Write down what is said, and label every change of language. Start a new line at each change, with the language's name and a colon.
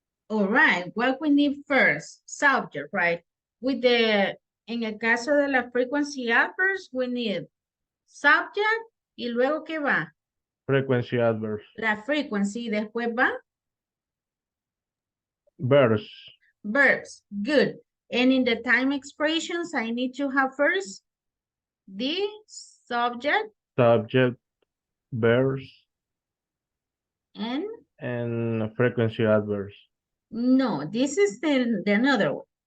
English: All right, what we need first, subject, right?
Spanish: En el caso de la frequency adverbs,
English: we need subject
Spanish: y luego ¿qué va?
English: Frequency adverbs.
Spanish: La frequency, después va
English: Verbs. verbs, good. And in the time expressions, I need to have first the subject Subject. Verbs. and And frequency adverbs. no, this is the another one.